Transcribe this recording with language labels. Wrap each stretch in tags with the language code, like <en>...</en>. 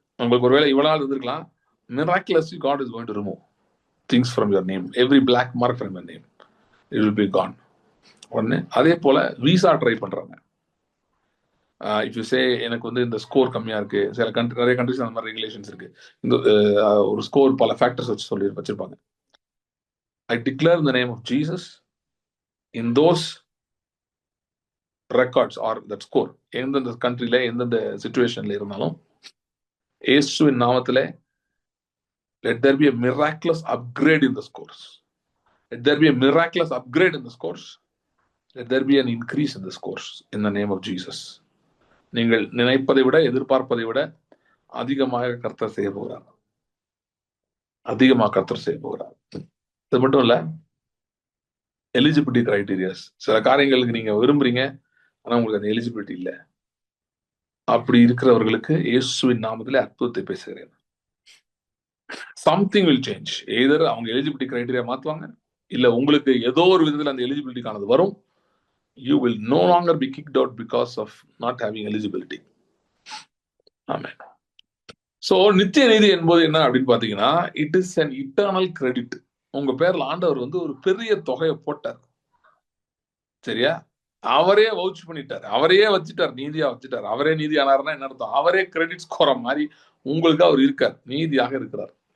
<ta>உங்களுக்கு ஒருவேளை இவ்வளவு நாள் இருந்திருக்கலாம்,</ta> <en>miraculously God is going to remove things from your name, every black mark from your name, it will be gone.</en> <ta>ஒன்னு, அதே போல விசா ட்ரை பண்றாங்க.</ta> <en>if you say</en> <ta>எனக்கு இந்த ஸ்கோர் கம்மியா இருக்கு, சில நிறைய கண்ட்ரிஸ் அந்த மாதிரி ரெகுலேஷன்ஸ் இருக்கு, இந்த ஒரு ஸ்கோர் பல ஃபேக்டர்ஸ் வச்சிருப்பாங்க.</ta> <en>I declare in the name of Jesus, in those records or that score,</en> <ta>எந்தெந்த கண்ட்ரில எந்தெந்த சிச்சுவேஷன்ல இருந்தாலும் இயேசுவின் நாமத்திலே</ta> <en>let there be a miraculous upgrade in the scores. Let there be a miraculous upgrade in the scores. Let there be an increase in the scores in the name of Jesus.</en> <ta>நீங்கள் நினைப்பதை விட எதிர்பார்ப்பதை விட அதிகமாக கர்த்தர் செய்ய போகிறார், அதிகமாக கர்த்தர் செய்ய போகிறார். இது மட்டும் இல்ல, எலிஜிபிலிட்டி கிரைட்டீரியாஸ், சில காரியங்களுக்கு நீங்க விரும்புறீங்க ஆனா உங்களுக்கு அந்த எலிஜிபிலிட்டி இல்லை, அப்படி இருக்கிறவர்களுக்கு இயேசுவின் நாமத்திலே அற்புதத்தை பேசுகிறேன்.</ta> <en>Something will change.</en> <ta>எய்தர் அவங்க எலிஜிபிலிட்டி கிரைட்டீரியா மாத்துவாங்க, இல்ல உங்களுக்கு ஏதோ ஒரு விதத்தில் அந்த எலிஜிபிலிட்டிக்கானது வரும்.</ta> <en>You will no longer be kicked out because of not having eligibility. Amen.</en> <ta>So நித்திய நீதி என்பது என்ன அப்படின்னு பாத்தீங்கன்னா,</ta> <en>It is an eternal credit.</en> <ta>உங்க பேர்ல ஆண்டவர் ஒரு பெரிய தொகையை போட்டார், சரியா? அவரே வவுச் பண்ணிட்டார், அவரையே வச்சுட்டார், நீதியா வச்சுட்டார். அவரே நீதி ஆனார்னா என்ன அர்த்தம், அவரே கிரெடிட் ஸ்கோர் மாதிரி உங்களுக்கு அவர் இருக்கார், நீதியாக இருக்கிறார்.</ta>